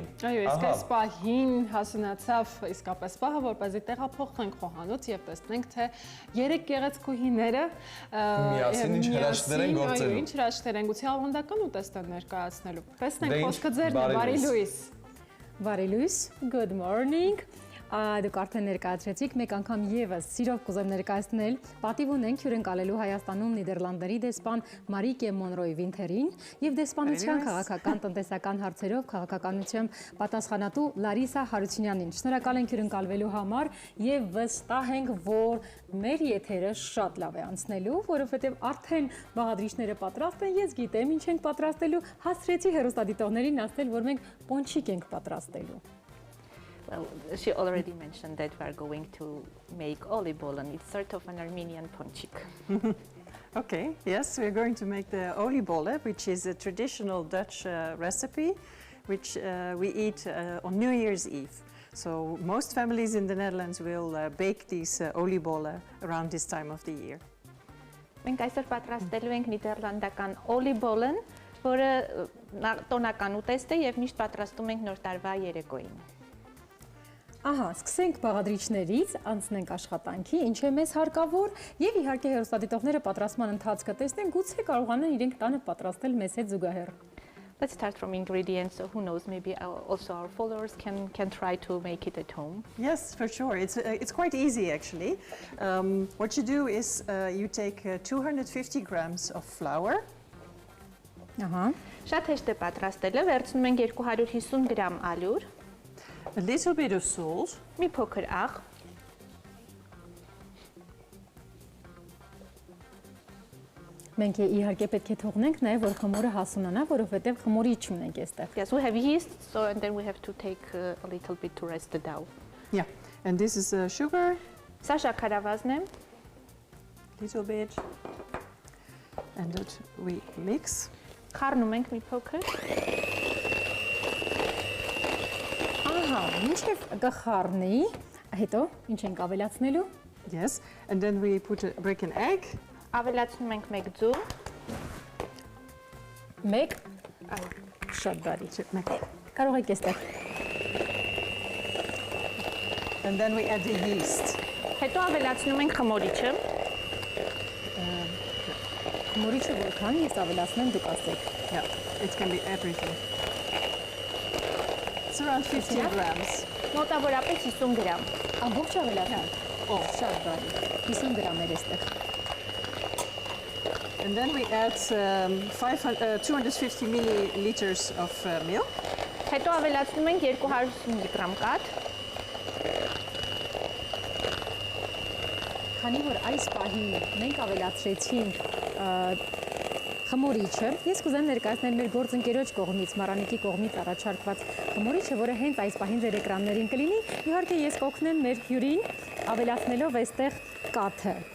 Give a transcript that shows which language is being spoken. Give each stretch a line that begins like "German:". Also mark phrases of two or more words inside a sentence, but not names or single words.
Armenian: Այո, իսկ այս պահին հասունացավ իսկապես պահը, որպեսզի տեղափոխվենք խոհանոց եւ տեսնենք, թե երեք գեղեցկուհիները միասին ինչ հրաշքներ են գործելու։ Այո, ինչ հրաշքներ են, գուցե ավանդական ուտեստ են ներկայացնելու։ Տեսնենք, խոսքը ձերն է, բարի լույս։ Բարի լույս,
English: good morning։
Armenian: Դուք արդեն ներկայացրեցիք, մեկ անգամ եւս սիրով կուզեմ ներկայացնել, պատիվ ունենք հյուրընկալելու Հայաստանում Նիդերլանդների դեսպան Մարիկե Մոնրոյ Վինթերին եւ դեսպանության քաղաքական տնտեսական հարցերով քաղաքականության պատասխանատու Լարիսա Հարությունյանին։ Շնորհակալ ենք հյուրընկալվելու համար եւ վստահ ենք, որ մեր եթերը շատ լավ է անցնելու, որովհետեւ արդեն բաղադրիչները պատրաստ են, ես գիտեմ ինչ ենք պատրաստելու, հասցրեցի հեռուստադիտողներին ասել, որ մենք պոնչիկ ենք պատրաստելու։
English: Well, she already mentioned that we are going to make oliebollen. It's sort of an Armenian ponchik. Okay, yes, we're going to make the oliebollen, which is a traditional Dutch recipe, which we eat on New Year's Eve. So most families in the Netherlands will bake these oliebollen around this time of the year.
Armenian: Մենք այսօր պատրաստելու ենք նիդերլանդական oliebollen, որը տոնական ուտեստ է եւ միշտ պատրաստում ենք նոր տարվա երեկոյին։ Ահա, սկսենք բաղադրիչներից, անցնենք աշխատանքի, ինչ է մեզ հարկավոր եւ իհարկե հեռուստադիտողները պատրաստման ընթացքը տեսնեն, գուցե կարողանան իրենք տանը պատրաստել մեզ հետ զուգահեռ։
English: Let's start from ingredients, so who knows, maybe also our followers can try to make it at home. Yes, for sure. It's quite easy actually. What you do is you take 250 grams of flour.
Armenian: Ահա։ Շատ հեշտ է պատրաստելը, վերցնում ենք 250 գրամ ալյուր,
English: A little bit of salt.
Armenian: մի փոքր աղ, Մենք իհարկե պետք է թողնենք նաև որ խմորը հասունանա, որովհետև խմորի չունենք այստեղ։
English: yes, we have yeast, so and then we have to take a little bit to rest the dough. Yeah, and this is sugar.
Armenian: Սա շաքարավազն է,
English: Little bit. And that we mix.
Armenian: խառնում ենք մի փոքր, Ահա, ինչև կխառնի, հետո ինչ ենք ավելացնելու։
English: Yes, and then we break an egg.
Armenian: ավելացնում ենք մեկ ձու, Մեկ, շատ բարի։ Կարող եք այստեղ։
English: And then we add the yeast.
Armenian: հետո ավելացնում ենք խմորիչը, Խմորիչը որքան ես ավելացնեմ դուք ասեք։
English: Yeah, it can be everything. It's around 15 grams.
Armenian: մոտավորապես 50 գրամ, Ամբողջ ավելացնել։ Օ, շատ բարի։ 50 գրամ էր այստեղ։
English: And then we add 250 milliliters of milk.
Armenian: հետո ավելացնում ենք 250 գրամ կաթ, Քանի որ այս պահին մենք ավելացրեցինք խմորիչը։ Ես կուզեմ ներկայացնել մեր գործընկերոջ կողմից, Մարանիկի կողմից առաջարկված խմորիչը, որը հենց այս պահին ձեր էկրաններին կլինի։ Իհարկե ես կօգնեմ մեր հյուրին ավելացնելով այստեղ կաթը։